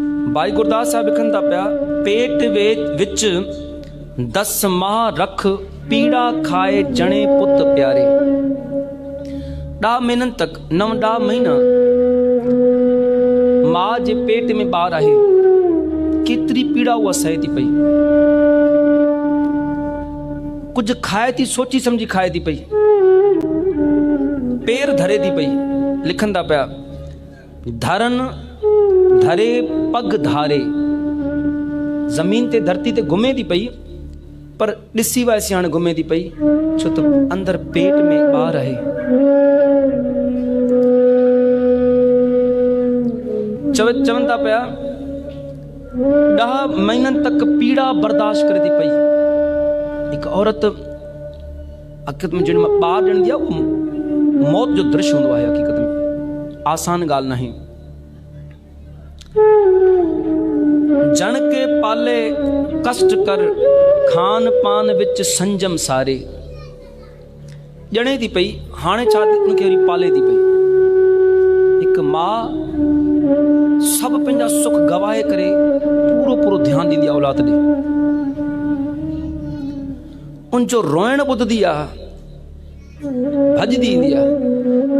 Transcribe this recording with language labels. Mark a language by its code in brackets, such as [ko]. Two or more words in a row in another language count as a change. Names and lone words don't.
[pa] भाई गुरदास साहब [sd] लिखन था पिया, [pa] ਪੇਟ ਵਿਚ 10 ਮਾਹ ਰਖ ਪੀੜਾ ਖਾਏ ਜਣੇ ਪੁਤ ਪਿਆਰੇ। [sd] 10 महीनन तक 9 महीना माँ जे पेट में ॿार आहे, केतरी पीड़ा उहा सहे थी पई। कुछ खाए थी सोची समझी खाए थी पई, पेर धरे थी पई। लिखन था पिया, [pa] ਧਰਨ ਧਰੇ ਪਗ ਧਾਰੇ, [sd] जमीन ते धरती ते घुमे थी पई, पर ॾिसी वैसी हाणे घुमे थी पई, छो त अंदर पेट में ॿार आहे। चवन था पिया, 10 महीनन तक पीड़ा बर्दाश्त करे थी पई। एक औरत हकीकत में जिन ॿार ॾियण दिया, वो मौत जो दृश्य हूंदो आहे। हकीकत में आसान ॻाल्हि नाहे। [pa] ਜਨ ਕੇ ਪਾਲੇ ਕਸ਼ਟ ਕਰ, ਖਾਨ ਪਾਨ ਵਿਚ ਸੰਜਮ ਸਾਰੇ। [sd] ॼणे थी पई, हाणे छा उनखे वरी पाले थी पई। हिकु मां सभु पंहिंजा सुख गवाए करे पूरो ध्यानु ॾींदी आहे औलाद ॾे। उनजो रोइण ॿुधंदी आहे, भॼदी ईंदी आहे।